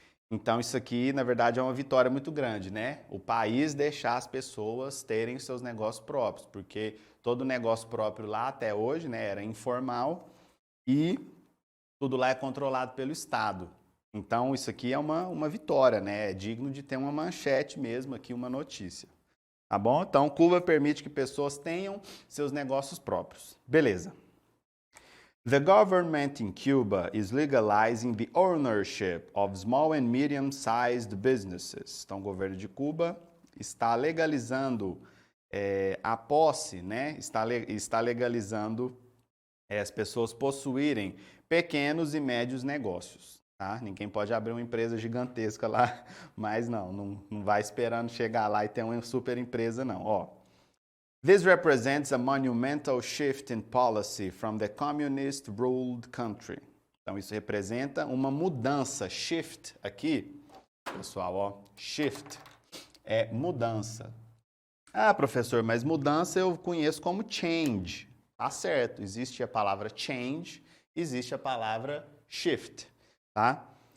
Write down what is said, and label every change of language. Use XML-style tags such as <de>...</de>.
<pt>Então isso aqui, na verdade, é uma vitória muito grande, né? O país deixar as pessoas terem seus negócios próprios, porque todo negócio próprio lá até hoje, né, era informal e tudo lá é controlado pelo Estado. Então isso aqui é uma vitória, né? É digno de ter uma manchete mesmo aqui, uma notícia. Tá bom? Então, Cuba permite que pessoas tenham seus negócios próprios. Beleza.</pt> <en>The government in Cuba is legalizing the ownership of small and medium-sized businesses.</en> <pt>Então, o governo de Cuba está legalizando a posse, né? Está legalizando as pessoas possuírem pequenos e médios negócios. Tá? Ninguém pode abrir uma empresa gigantesca lá, mas não vai esperando chegar lá e ter uma super empresa, não.</pt> <en>Ó, this represents a monumental shift in policy from the communist-ruled country.</en> <pt>Então, isso representa uma mudança. Shift aqui, pessoal, ó, shift é mudança. Ah, professor, mas mudança eu conheço como change. Tá certo, existe a palavra change, existe a palavra shift. Tá?</pt>